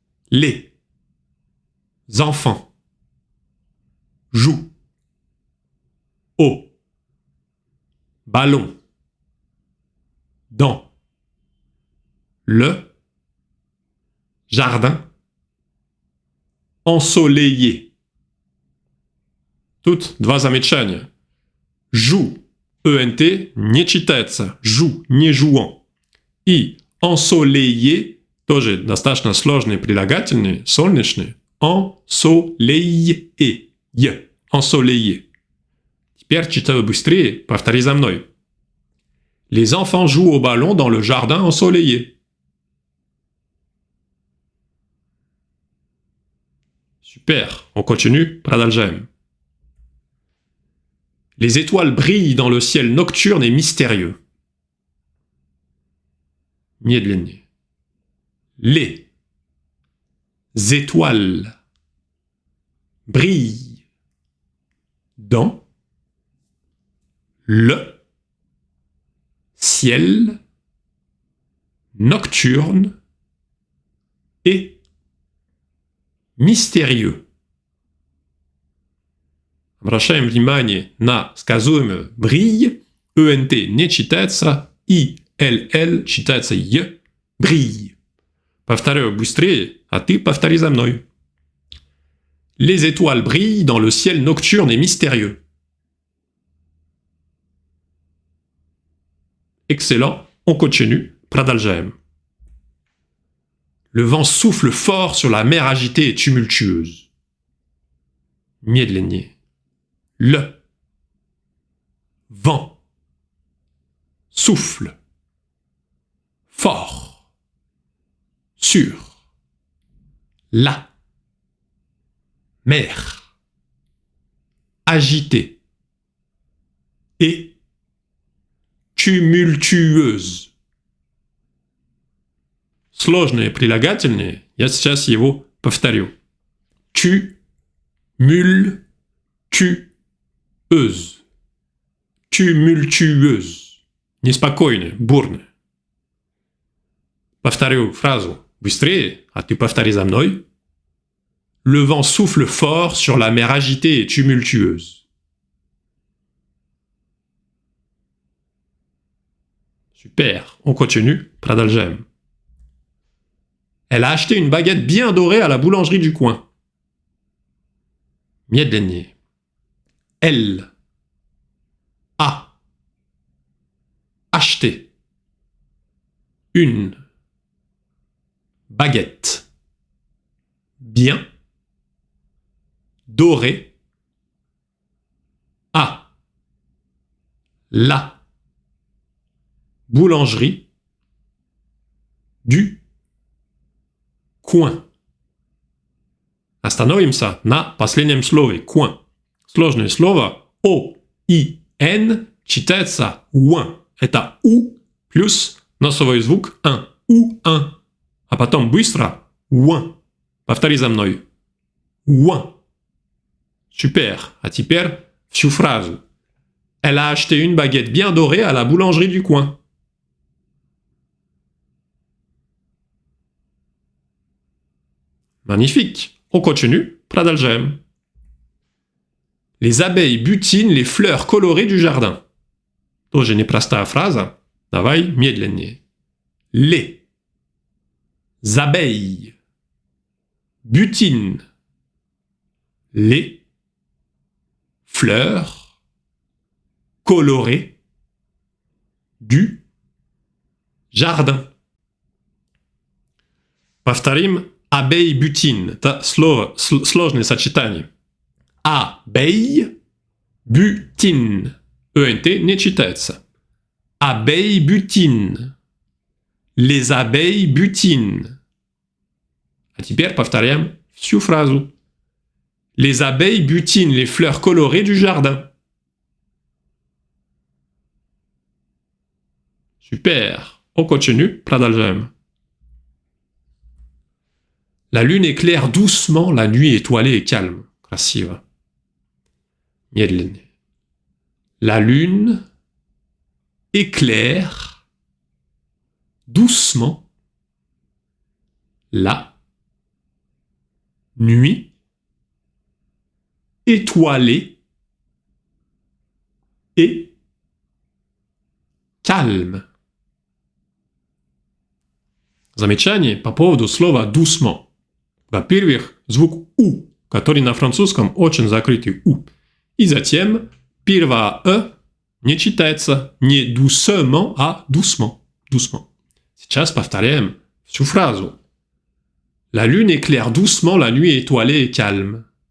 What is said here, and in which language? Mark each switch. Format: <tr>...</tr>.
<fr>Les enfants jouent au ballon dans le jardin ensoleillé.</fr> <ru>Тут два замечания. Joue, ENT, не читается.</ru> <fr>Joue, не jouant.</fr> <ru>И ensoleillé, тоже достаточно сложные прилагательные, солнечные.</ru> <fr>Ensoleillé. Ensoleillé.</fr> <ru>Теперь читаю быстрее, повтори за мной.</ru> <fr>Les enfants jouent au ballon dans le jardin ensoleillé. Super, on continue,</fr> <ru>продолжаем.</ru> <fr>Les étoiles brillent dans le ciel nocturne et mystérieux.</fr> <ru>Медленнее.</ru> <fr>Les étoiles brillent dans le ciel nocturne et mystérieux.</fr> <ru>Обращаем внимание на сказуемое брille, ent не читается, ill читается е, брille. Повторяю быстрее, а ты повтори за мной.</ru> <fr>Les étoiles brillent dans le ciel nocturne et mystérieux. Excellent, on continue,</fr> <ru>продолжаем.</ru> <fr>Le vent souffle fort sur la mer agitée et tumultueuse.</fr> <ru>Медленнее.</ru> <fr>Le. Vent. Souffle. Fort. Sûr. La. Mer. Agité. Et. Tumultueuse.</fr> <ru>Сложные прилагательные, я сейчас его повторю.</ru> <fr>Tumultueuse.</fr> <ru>Tumultueuse. Неспокойная, бурная. Повторю фразу быстрее, а ты повтори за мной.</ru> <fr>Le vent souffle fort sur la mer agitée et tumultueuse. Super, on continue,</fr> <ru>продолжаем.</ru> <fr>Elle a acheté une baguette bien dorée à la boulangerie du coin.</fr> <ru>Медленнее.</ru> <fr>Elle a acheté une baguette bien dorée à la boulangerie du coin.</fr> <ru>Остановимся на последнем слове «coin». Сложное слово «o-i-n» читается «ouin». Это «у» плюс носовой звук «un». «у-un». А потом быстро «ouin». Повтори за мной. «ouin».</ru> <fr>Super.</fr> <ru>А теперь всю фразу.</ru> <fr>Elle a acheté une baguette bien dorée à la boulangerie du coin. Magnifique. On continue.</fr> <ru>Продолжаем.</ru> <fr>Les abeilles butinent les fleurs colorées du jardin.</fr> <ru>Тоже непростая фраза. Давай медленнее.</ru> <fr>Les abeilles butinent les fleurs colorées du jardin.</fr> <ru>Повторим «Abeille butine». Это слово, сложное сочетание.</ru> <fr>«Abeille butine».</fr> <ru>«ent» не читается.</ru> <fr>«Abeille butine». Les abeilles butinent.</fr> <ru>А теперь повторяем всю фразу.</ru> <fr>Les abeilles butinent les fleurs colorées du jardin. Super. On continue.</fr> <ru>Продолжаем.</ru> <fr>La lune éclaire doucement la nuit étoilée et calme.</fr> <ru>Красиво. Медленнее.</ru> <fr>La lune éclaire doucement la nuit étoilée et calme.</fr> <ru>Замечание по поводу слова «doucement». Во-первых, звук «у», который на французском очень закрытый «у». И затем первое «э» не читается не «doucement», а «doucement».</ru> <fr>«Doucement».</fr> <ru>Сейчас повторяем всю фразу.</ru> <fr>La lune éclaire doucement la nuit étoilée et calme.</fr>